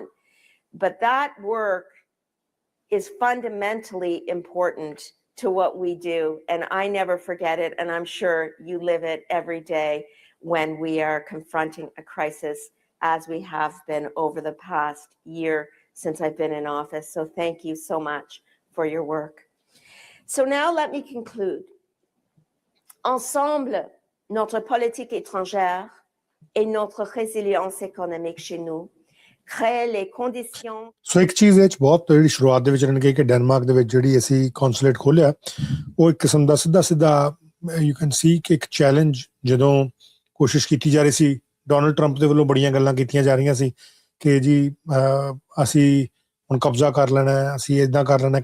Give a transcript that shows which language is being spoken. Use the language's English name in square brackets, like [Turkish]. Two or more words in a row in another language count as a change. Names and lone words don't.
[English] But that work is fundamentally important to what we do, and I never forget it, and I'm sure you live it every day when we are confronting a crisis as we have been over the past year since I've been in office. So thank you so much for your work. So now let me conclude. [French] Ensemble, notre politique étrangère et notre résilience économique chez nous créent les conditions [Punjabi] ਸੋ ਇੱਕ ਚੀਜ਼ ਇਹ 'ਚ ਬਹੁਤ ਜਿਹੜੀ ਸ਼ੁਰੂਆਤ ਦੇ ਵਿੱਚ ਇਹਨਾਂ ਨੇ ਕਿਹਾ ਕਿ ਡੈਨਮਾਰਕ ਦੇ ਵਿੱਚ ਜਿਹੜੀ ਅਸੀਂ ਕੌਂਸੂਲੇਟ ਖੋਲ੍ਹਿਆ ਉਹ ਇੱਕ ਕਿਸਮ ਦਾ ਸਿੱਧਾ [English] you can see [Punjabi] ਕਿ ਇੱਕ ਚੈਲੰਜ ਜਦੋਂ ਕੋਸ਼ਿਸ਼ ਕੀਤੀ ਜਾ ਰਹੀ ਸੀ ਡੋਨਲਡ ਟਰੰਪ ਦੇ ਵੱਲੋਂ ਬੜੀਆਂ ਗੱਲਾਂ ਕੀਤੀਆਂ ਜਾ ਰਹੀਆਂ ਸੀ ਕਿ ਜੀ ਅਸੀਂ ਹੁਣ ਕਬਜ਼ਾ ਕਰ ਲੈਣਾ ਹੈ, ਅਸੀਂ ਇੱਦਾਂ ਕਰ ਲੈਣਾ।